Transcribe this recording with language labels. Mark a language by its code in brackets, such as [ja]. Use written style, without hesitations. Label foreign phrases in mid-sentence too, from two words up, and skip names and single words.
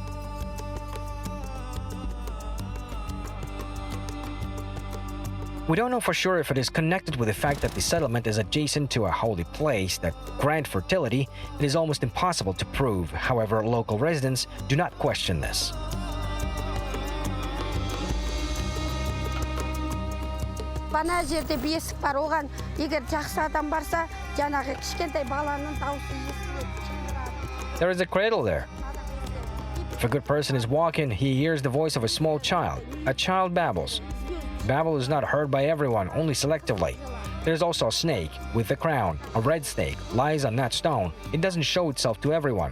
[en] We don't know for sure if it is connected with the fact that the settlement is adjacent to a holy place that grant fertility. It is almost impossible to prove. However, local residents do not question this. [kk] Бана жерде бесік бар, оған егер жақсы адам барса, жаңағы кішкентай баланың дауысы естіледі. [en] There is a cradle there. If a good person is walking, he hears the voice of a small child. A child babbles. Babble is not heard by everyone, only selectively. There's also a snake with a crown. A red snake lies on that stone. It doesn't show itself to everyone.